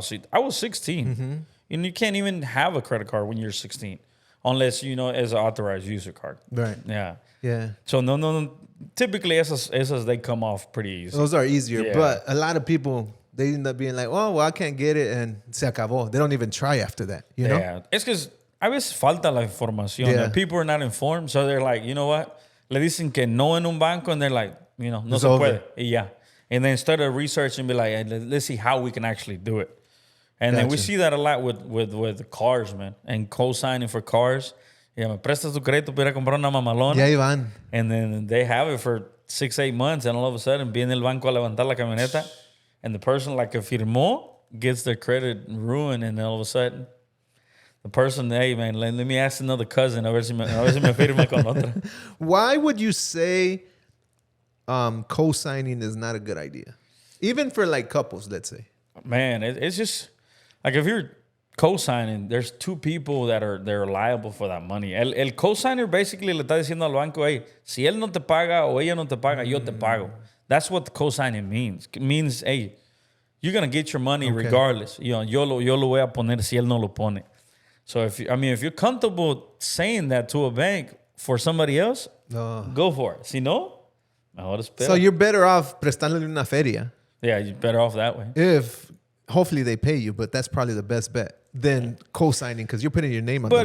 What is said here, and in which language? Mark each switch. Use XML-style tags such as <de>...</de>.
<en>See, I was 16. And you can't even have a credit card when you're 16 unless, you know, as an authorized user card. Right. Yeah. Yeah. So, no. Typically, esas they come off pretty easy. Those are easier. Yeah. But a lot of people, they end up being like, oh, well, I can't get it. And</en> <es>se acabó.</es> <en>They don't even try after that. You know? Yeah.</en> <es>Es que a veces falta la información.</es> <en>Yeah. And people are not informed. So they're like, you know what?</en> <es>Le dicen que no en un banco.</es> <en>And they're like, you know, no It's</en> <es>se</es> <en>over.</en> <es>puede. Y ya.</es> <en>And then start to research and be like, hey, let's see how we can actually do it. And then we see that a lot with cars, man. And co-signing for cars. Yeah,</en> <es>me prestas tu crédito para ir a comprar una mamalona. Y ahí van.</es> <en>And then they have it for 6-8 months. And all of a sudden,</en> <es>viene el banco a levantar la camioneta.</es> <en>And the person like</en> <es>que firmó</es> <en>gets their credit ruined. And all of a sudden, the person, hey, man, let me ask another cousin.</en> <es>A ver si me firme con otra.</es> <en>Why would you say co-signing is not a good idea? Even for like couples, let's say. Man, it's just like if you're co-signing, there's two people they're liable for that money.</en> <es>El co-signer basically le está diciendo al banco, hey, si él no te paga o ella no te paga, yo te pago.</es> <en>That's what the co-signing means. It means, hey, you're gonna get your money regardless. You know,</en> <es>yo lo voy a poner si él no lo pone.</es> <en>So if you're comfortable saying that to a bank for somebody else, go for it.</en> <es>Si no, mejor espera.</es> <en>So you're better off</en> <es>prestándole una feria.</es> <en>Yeah, you're better off that way. If hopefully they pay you, but that's probably the best bet than co-signing because you're putting your name on the line.</en>